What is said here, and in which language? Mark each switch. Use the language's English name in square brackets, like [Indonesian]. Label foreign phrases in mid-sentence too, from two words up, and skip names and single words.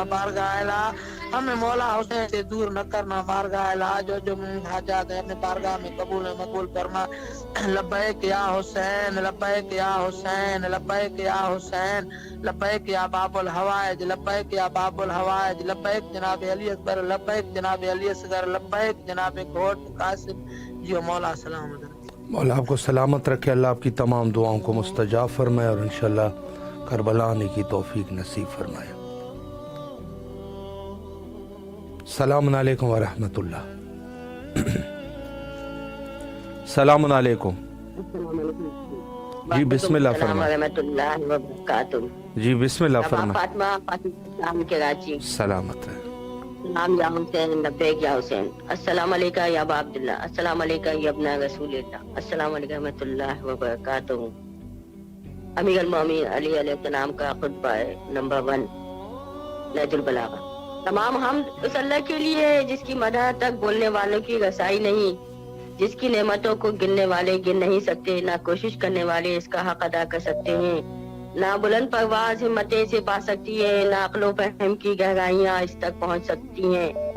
[Urdu] بارگاہ ہمیں مولا حسین سے دور نہ کرنا. بارگاہ جو حاجات ہے اپنے بارگاہ میں قبول مقبول فرما. [Arabic] لبيك يا حسين، لبيك يا حسين، لبيك يا حسين، لبيك يا باب الحوائج، لبيك يا باب الحوائج، لبيك جناب علي أكبر، لبيك جناب علي أصغر، لبيك جناب گھوٹ قاسم. [Urdu] جی مولا سلامت. مولا آپکو سلامت رکھے، اللہ آپکی تمام دعاؤں کو مستجاب فرمائے اور انشاءاللہ کربلا آنے کی توفیق نصیب فرمائے. [Arabic] سلام عليكم و رحمة الله. سلام عليكم. [Urdu] جی بسم اللہ فرمائے۔ جی بسم اللہ فرمائے. फातिमा फातिमा कराची। سلامت ہے. [Arabic] نام يا حسين، لبيك يا حسين. السلام عليكم يا أبا عبد الله، السلام عليكم يا ابن رسول الله، السلام عليكم رحمة الله وبركاته. أمير المؤمنين [Urdu] علی علیہ السلام کا خطبہ نمبر 1 نہج البلاغہ. تمام ہم اس اللہ کے لیے ہے جس کی مدح تک بولنے والوں کی رسائی نہیں، جس کی نعمتوں کو گننے والے گن نہیں سکتے، نہ کوشش کرنے والے اس کا حق ادا کر سکتے ہیں، نہ بلند پرواز ہمتیں سے پا سکتی ہے، نہ عقل و فہم کی گہرائیاں اس تک پہنچ سکتی ہیں.